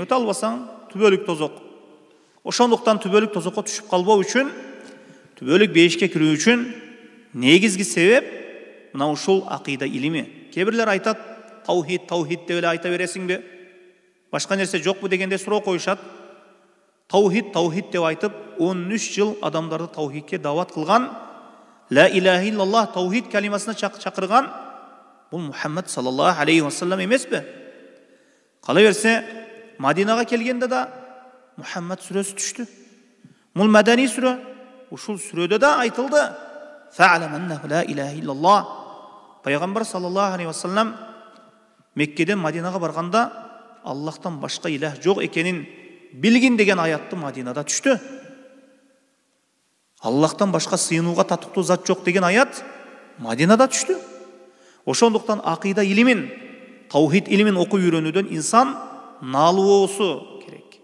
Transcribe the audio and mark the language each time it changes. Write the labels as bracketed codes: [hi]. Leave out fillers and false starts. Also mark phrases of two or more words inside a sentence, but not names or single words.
[ky] Өтө албасаң, түбөлүк тозок. Ошондуктан түбөлүк тозокко түшүп калбоо үчүн, түбөлүк бейишке кирүү үчүн негизги себеп мына ушул акыйда илими. Кээ-бирлер айтат, таухид деп эле айта бересиңби? Башка нерсе жокпу дегенде суроо коюшат. Таухид деп айтып, 13 жыл адамдарды таухидке дават кылган, [ar] لا إله إلا الله [ky] таухид калимасына чакырган бул Мухаммад [ar] صلى الله عليه وسلم [ky] эмеспи? Кала берсе, Мадинага келгенде да Мухаммад сүрөсү түштү. Бул мадани сүрө. Ушул сүрөдө да айтылды: [ar] فاعلم أنه لا إله إلا الله. [ky] Пайгамбар [ar] صلى الله عليه وسلم [ky] Меккеден Мадинага барганда Аллахтан башка илах жок экенин билгин деген аятты Мадинада түштү. Аллахтан башка сыйынууга татыктуу зат жок деген аят Мадинада түштү. Ошондуктан акыйда илимин, таухид илимин окуп үйрөнүүдөн инсан наалуу керек.